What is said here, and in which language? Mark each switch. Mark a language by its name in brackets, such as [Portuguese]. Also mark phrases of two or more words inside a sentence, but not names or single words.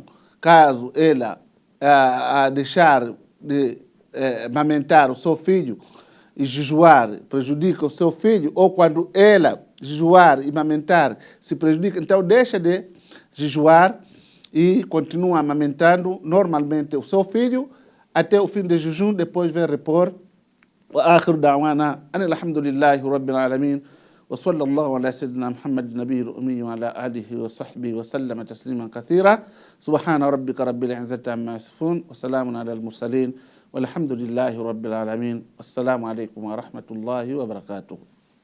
[Portuguese] Caso ela deixar de amamentar o seu filho e jejuar, prejudica o seu filho, ou quando ela jejuar e amamentar se prejudica, então deixa de jejuar e continua amamentando normalmente o seu filho até o fim do jejum, depois vem repor. [Arabic] وآخر دعوانا أن الحمد لله رب العالمين وصلى الله على سيدنا محمد النبي الأمي وعلى آله وصحبه وسلم تسليما كثيرا سبحان ربك رب العزة عما يصفون وسلام على المرسلين والحمد لله رب العالمين والسلام عليكم ورحمة الله وبركاته.